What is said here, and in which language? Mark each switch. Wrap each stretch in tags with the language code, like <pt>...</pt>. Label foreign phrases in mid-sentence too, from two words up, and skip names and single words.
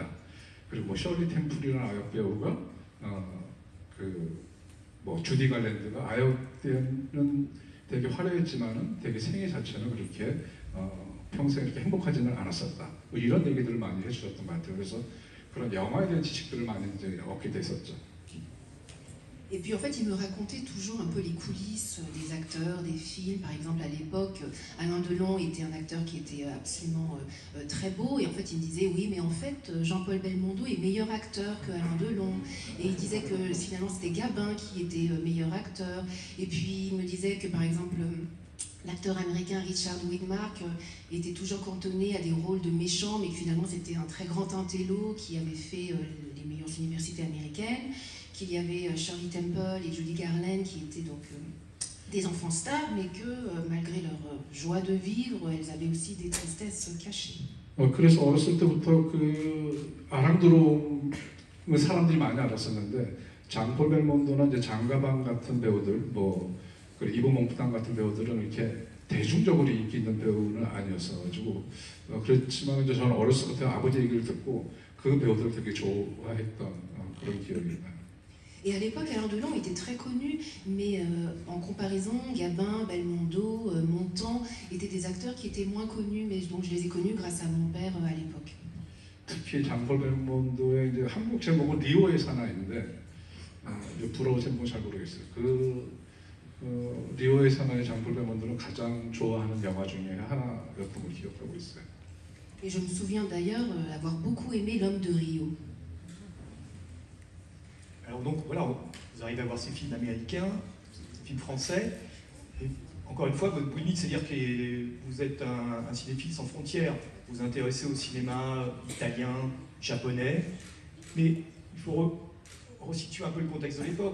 <ko>그리고 셜리 템플이라는 악역 배우가 주디 갈랜드가 아역 때는 되게 화려했지만은 되게 생애 자체는 그렇게 평생 이렇게 행복하지는 않았었다. 이런 얘기들을 많이 해주셨던 것 같아요. 그래서 그런 영화에 대한 지식들을 많이 이제 얻게 됐었죠.</ko> <fr>Et puis en fait, il me racontait toujours un peu les coulisses des acteurs, des films. Par exemple, à l'époque, Alain Delon était un acteur qui était absolument très beau. Et en fait, il me disait, oui, mais en fait, Jean-Paul Belmondo est meilleur acteur que Alain Delon. Et il disait que finalement, c'était Gabin qui était meilleur acteur. Et puis, il me disait que, par exemple, l'acteur américain Richard Widmark était toujours cantonné à des rôles de méchants, mais que finalement, c'était un très grand intello qui avait fait les meilleures universités américaines. Qu'il y avait Shirley Temple et Judy Garland qui étaient donc des enfants stars, mais que malgré leur joie de vivre, elles avaient aussi des tristesses cachées.</fr> <ko>그래서 어렸을 때부터 그 아랑드롱을 사람들이 많이 알았었는데 장폴 벨몬도나 이제 장가방 같은 배우들, 뭐 이브 몽프당 같은 배우들은 이렇게 대중적으로 인기 있는 배우는 아니었어가지고 그렇지만 이제 저는 어렸을 때 아버지 얘기를 듣고 그 배우들을 되게 좋아했던 그런 기억이 나요.</ko> <fr>Et à l'époque, Alain Delon était très connu, mais en comparaison, Gabin, Belmondo, Montand étaient des acteurs qui étaient moins connus, mais donc je les ai connus grâce à mon père à l'époque.</fr> <ko>특히 장폴 벨몬도의 이제 한국 제목은 리오의 사나이인데 불어 제목은 잘 모르겠어요. 리오의 사나이 장폴 벨몬도는 가장 좋아하는 영화 중에 하나였던 걸 기억하고 있어요.</ko> <fr>Et je me souviens d'ailleurs avoir beaucoup aimé L'Homme de Rio. Alors donc voilà, vous arrivez à voir ces films américains, ces films français, et encore une fois, votre limite, c'est-à-dire que vous êtes un cinéphile sans frontières, vous vous intéressez au cinéma italien, japonais, mais il faut resituer un peu le contexte de l'époque.</fr>